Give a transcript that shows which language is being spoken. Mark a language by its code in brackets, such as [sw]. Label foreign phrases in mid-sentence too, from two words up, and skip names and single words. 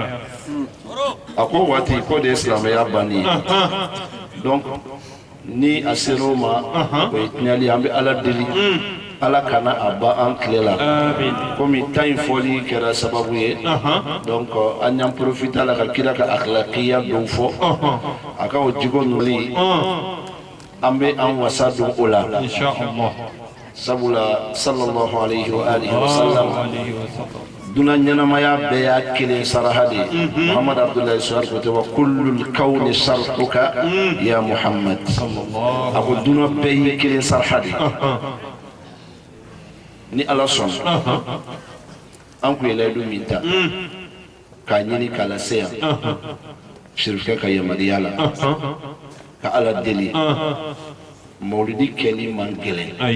[bm] a ko waati ko de ye silamɛya banni ye donc ni a sera o ma o ye tiɲɛli an bɛ ala deli ala kana a ba an tile la komi tan in fɔli kɛra sababu ye donc an y'an profiter la ka kira ka akhlaqiya dɔw fɔ a ka o jiko nuli an bɛ an wasa don o la inshallah sabula [ar] صلى الله عليه وآله وسلم [bm] dunan ɲɛnamaya bɛɛ y'a kelen saraha de ye muhammad abdullahi suhar ko te [ar] وكل الكون صرحك يا محمد [bm] a ko dunan bɛɛ y'i kelen saraha de ni ala sɔn an kun ye layidu min ta k'a ɲini k'a lase yan sirifukɛ ka yamaruya la ka ala deli mawlidi kɛli man gɛlɛn